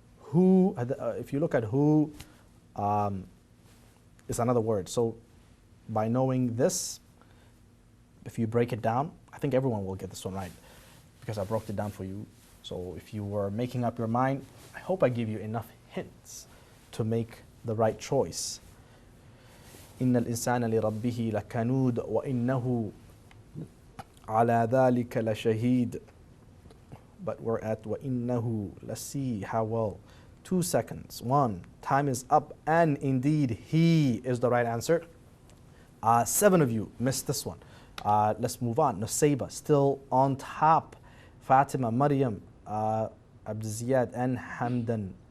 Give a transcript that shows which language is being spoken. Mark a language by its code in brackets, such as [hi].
[en] Who, if you look at who, is another word. So by knowing this, if you break it down, I think everyone will get this one right because I broke it down for you. So if you were making up your mind, I hope I give you enough hints to make the right choice. [ar] إن الإنسان لربه لكنود وإنه على ذلك لشهيد. [en] But we're at وإنه. Let's see how well. 2 seconds. 1. Time is up. And indeed, he is the right answer. 7 of you missed this one. Let's move on. Nusayba still on top. Fatima, Maryam, Abdiziyad, and Hamdan.